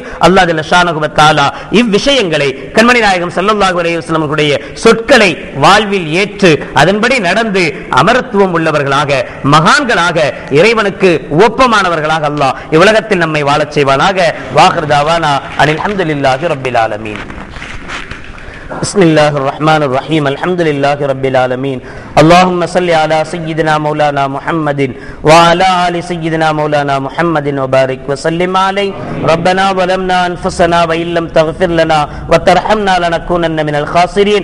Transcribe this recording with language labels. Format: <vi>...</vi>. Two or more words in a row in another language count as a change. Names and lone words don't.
<ta>அல்லாஹ்</ta> <ar>جل شأنه وتعالى</ar> <ta>இவ்விஷயங்களை கண்மணி நாயகம்</ta> <ar>صلى الله عليه وسلم</ar> <ta>அவர்களுடைய சொற்களை வாழ்வில் ஏற்று அதன்படி நடந்து அமரத்துவம் உள்ளவர்களாக, மகான்களாக, இறைவனுக்கு ஒப்பமானவர்களாக அல்லாஹ் இவ்வுலகத்தில் நம்மை வாழச் செய்வானாக.</ta> <ar>وآخر دعوانا أن الحمد لله رب العالمين. بسم الله الرحمن الرحيم. الحمد لله رب العالمين. اللهم صل على سيدنا مولانا محمد وعلى آل سيدنا مولانا محمد وبارك وسلم عليه. ربنا ظلمنا أنفسنا وإن لم تغفر لنا وترحمنا لنكونن من الخاسرين.</ar>